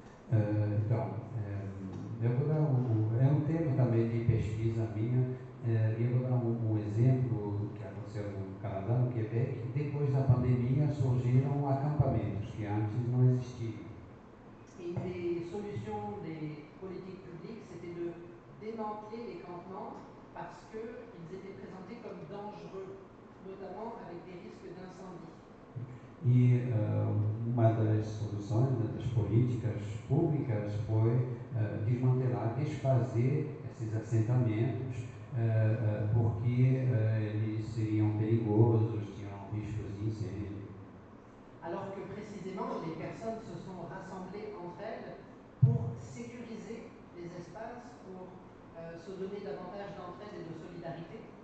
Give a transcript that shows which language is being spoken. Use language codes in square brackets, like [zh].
[pt] Então, eu vou dar um tema também de pesquisa minha, e eu vou dar um exemplo que aconteceu no Canadá, no Quebec. Depois da pandemia surgiram acampamentos que antes não existiam. [fr] Et une des solutions des politiques publiques, c'était de démanteler les campements parce qu'ils étaient présentés comme dangereux, notamment avec des risques d'incendie. [pt] E uma das soluções, das políticas públicas, foi desmantelar, desfazer esses assentamentos, porque eles seriam perigosos, tinham riscos de incêndio. [fr] Alors que précisément, les personnes se sont rassemblées entre elles pour sécuriser les espaces, pour se donner davantage d'entraide et de solidarité.